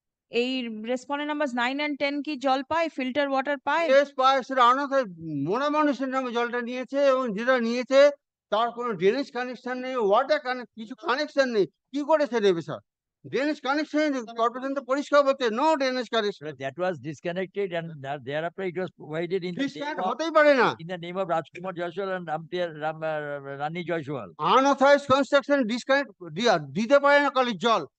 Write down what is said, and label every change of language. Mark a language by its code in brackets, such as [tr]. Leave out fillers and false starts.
[bn] এই respondent number 9 and 10 কি জল পায়, ফিল্টার ওয়াটার পায়? কেস পায়, সেটা অনাথ মোনা মানুষের নামে জলটা নিয়েছে, এবং যেটা নিয়েছে তার কোনো ড্রেনেজ কানেকশন নেই, ওয়াটার কিছু কানেকশন নেই। কি করে সে দেবে স্যার? ড্রেনেজ কানেকশন কর্পোরেশন তো পরিষ্কার বলছে, no drainage connection. [en] That was disconnected and thereafter it was provided in the name [bn] disconnect [en] of, [bn] হতেই পারে না। [en] in the name of Rajkumar Jaiswal and Rani Jaiswal. [bn] Unauthorised construction disconnect দিতে পারে না কলের জল।